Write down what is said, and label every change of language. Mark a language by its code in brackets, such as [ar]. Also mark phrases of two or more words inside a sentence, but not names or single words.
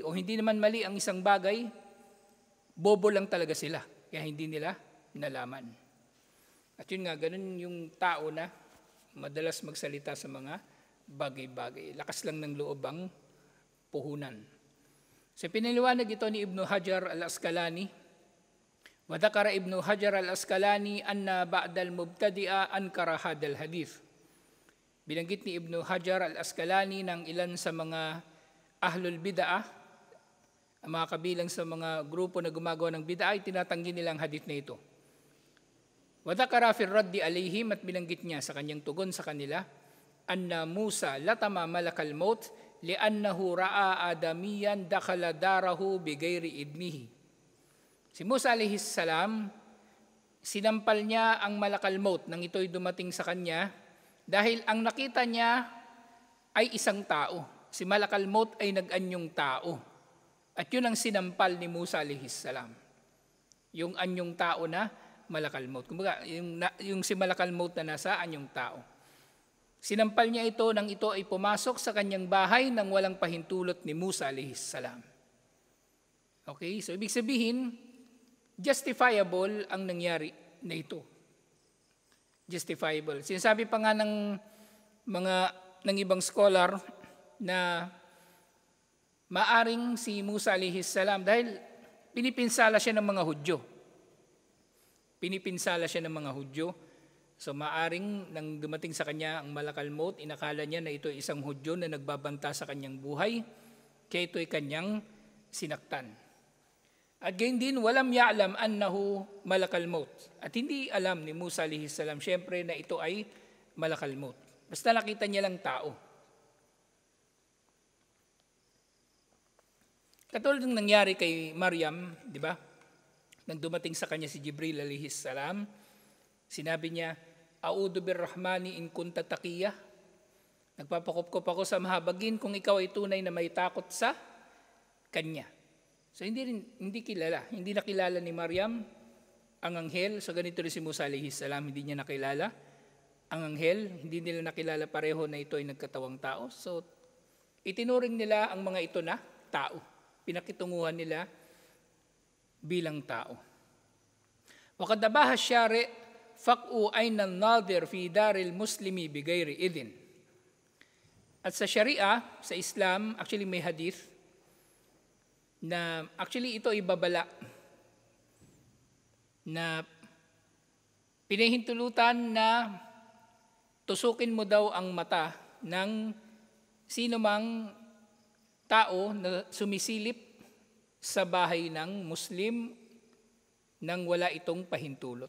[tl] O hindi naman mali ang isang bagay, bobo lang talaga sila, kaya hindi nila nalaman. At yun nga, ganun yung tao na madalas magsalita sa mga bagay-bagay. Lakas lang ng loob ang puhunan. So piniliwanag ito ni Ibn Hajar al-Asqalani. [ar] وذكر ابن حجر العسقلاني أن بعض المبتدعة أنكر هذا الحديث. [tl] Binanggit ni Ibn Hajar al-Asqalani ng ilan sa mga [ar] أهل البدعة, [tl] ang mga kabilang sa mga grupo na gumagawa ng bid'ah, ay tinatanggi nilang hadith na ito. [ar] وذكر في الرد عليهم, [tl] at binanggit niya sa kanyang tugon sa kanila, [ar] أن موسى لطم ملك الموت لأنه رأى آدميا دخل داره بغير إذنه. [tl] Si Musa [ar] عليه السلام, [tl] sinampal niya ang Malakal Maut nang ito'y dumating sa kanya dahil ang nakita niya ay isang tao. Si Malakal Maut ay nag-anyong tao. At yun ang sinampal ni Musa [ar] عليه السلام. [tl] yung anyong tao na malakal maut. Kumbaga, yung si malakal maut na nasa anyong tao. Sinampal niya ito nang ito ay pumasok sa kanyang bahay nang walang pahintulot ni Musa [ar] عليه السلام. [en] Okay, so [tl] ibig sabihin, justifiable ang nangyari na ito. Justifiable. Sinasabi pa nga ng ibang scholar na maaring si Musa [ar] عليه السلام [tl] dahil pinipinsala siya ng mga Hudyo. Pinipinsala siya ng mga Hudyo. So maaring nang dumating sa kanya ang malakal maut, inakala niya na ito ay isang Hudyo na nagbabanta sa kanyang buhay, kaya ito ay kanyang sinaktan. At gayon din, [ar] ولم يعلم أنه ملك الموت. [tl] At hindi alam ni Musa [ar] عليه السلام, [tl] syempre na ito ay malakal maut. Basta nakita niya lang tao. Katulad ng nangyari kay Maryam, di ba? Nang dumating sa kanya si Jibril [ar] عليه السلام, [tl] sinabi niya, [ar] أعوذ بالرحمن إن كنت تقيا. [tl] Nagpapakupkop ako sa mahabagin kung ikaw ay tunay na may takot sa kanya. So hindi kilala, hindi nakilala ni Maryam ang anghel. So ganito rin si Musa [ar] عليه السلام, [tl] hindi niya nakilala ang anghel, hindi nila nakilala pareho na ito ay nagkatawang tao. So itinuring nila ang mga ito na tao. Pinakitunguhan nila bilang tao. [ar] وقد أباح الشارع فقء عين الناظر في دار المسلم بغير إذن. [tl] At sa Sharia, sa Islam, actually may hadith na actually ito ay babala na pinahintulutan na tusukin mo daw ang mata ng sino mang tao na sumisilip sa bahay ng Muslim nang wala itong pahintulot.